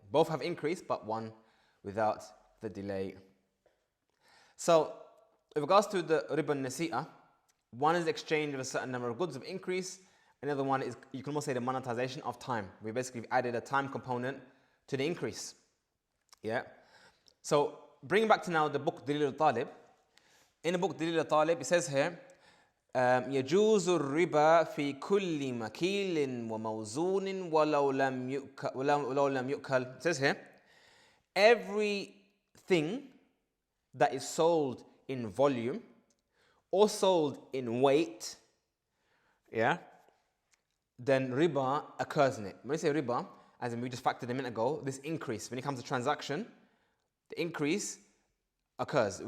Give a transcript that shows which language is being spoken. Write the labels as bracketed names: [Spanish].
[English] Both have increase, but one without the delay. So, in regards to the riba nasi'ah, one is exchange of a certain number of goods of increase. Another one is, you can almost say, the monetization of time. We basically added a time component to the increase. Yeah. So bringing back to now the book Dalil al-Talib. In the book Dalil al-Talib, it says here, [Arabic] يجوز الربا في كل مكيل وموزون ولو لم يؤكل. [English] It says here, everything that is sold in volume or sold in weight, yeah, then riba occurs in it. When we say riba, as in we just factored a minute ago, this increase, when it comes to transaction, the increase occurs.